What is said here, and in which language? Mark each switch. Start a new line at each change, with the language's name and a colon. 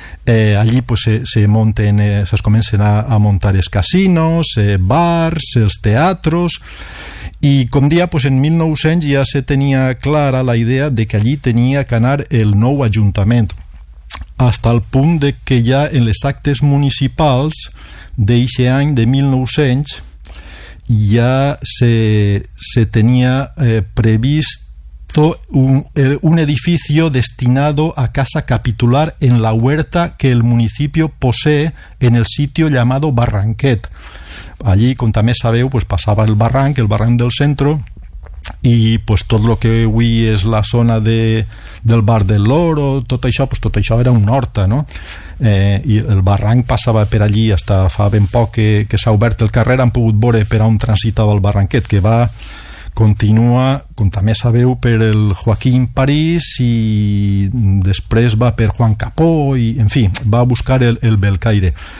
Catalan: Allí pues, se comencen a montar els casinos, bars, els teatres, i com dia, pues, en 1900 ja se tenia clara la idea de que allí tenia que anar el nou ajuntament, hasta el punt de que ja en les actes municipals d'eixe any de 1900 ja se tenia previst
Spanish: erecto un edificio destinado a casa capitular en la huerta que el municipio posee en el sitio llamado Barranquet. Allí,
Catalan: con tamé sabeu,
Spanish: pues pasaba el barranc del centro, y pues todo lo que hoy es la zona del Bar del Loro,
Catalan: tot això era un horta,
Spanish: ¿no?
Catalan: Y el barranc passava per allí hasta fa ben poc que s'ha obert el carrer, han pogut veure per on transitava el barranquet, que va continua, com també sabeu, per el Joaquín París i després va per Juan Capó i, en fi, va a buscar el Belcaire.